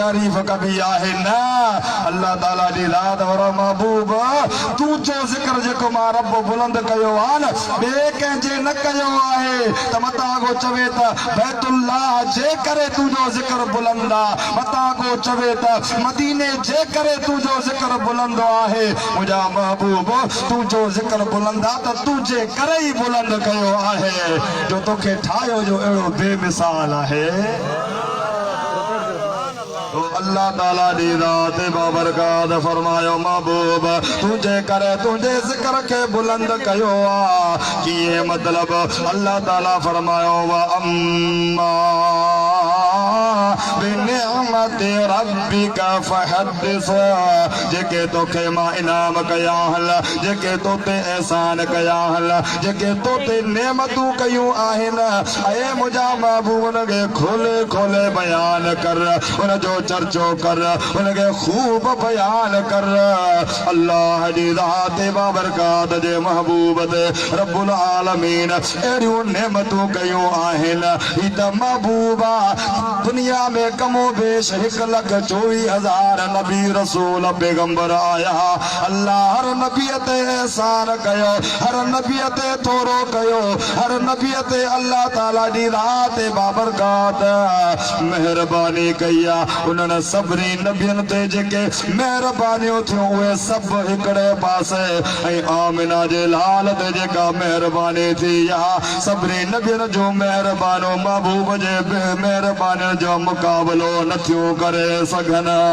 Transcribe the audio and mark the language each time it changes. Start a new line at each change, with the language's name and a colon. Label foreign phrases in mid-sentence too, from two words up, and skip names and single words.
Sindhi: तारीफ कबी आहे न अल्लाह ताला दी ज़ात वर महबूब तू जो जिक्र जेको मां रब बुलंद कयो बे कंहिंजे न कयो आहे त मता को चवे त बैतुल्लाह जे करे तुझो जिक्र बुलंद मता को चवे त मदीने जे करे तुझो जिक्र बुलंद आहे मुझा महबूब तुझो जिक्र बुलंद त तुझे करे ही बुलंद कयो आहे जो तोखे ठायो जो एड़ो बेमिसाल आहे अल्लाह ताला दी ज़ात बाबरकात फरमायो महबूब तुझे करे तुझे जिक्र के बुलंद कयो किए मतलब अल्लाह ताला फरमायो
Arabic: وأما بنعمة ربك فحدث
Sindhi: जेके तोखे मां इनाम कया हल जेके तोते एहसान कया हल जेके तोते नेमतूं कयूं आहिनि ऐ मुझा महबूब के खोले खोले बयान कर उन जो चर्चो कर उनके खूब बयान कर अल्लाह दी ज़ात बाबरकात जे महबूब ते
Arabic: رب العالمين
Sindhi: एड़ियूं नेमतूं कयूं आहिनि ही त महबूबा दुनिया में कमो बेश 1,24,000 नबी रसूल पैगंबर आया अल्लाह हर नबी ते एहसान कयो हर नबी ते थोरो कयो हर नबी ते अल्लाह ताला दी ज़ात बाबरकात मेहरबानी कई उन्हनि सभिनी नबियन ते जेके मेहरबानियूं थियूं उहे सब हिकड़े पासे ऐं आमिना जे लाल ते जेका मेहरबानी थी या सभिनी नबियन जो मेहरबानो महबूब जे मेहरबानी जो मुकाबलो नथियूं करे सघन।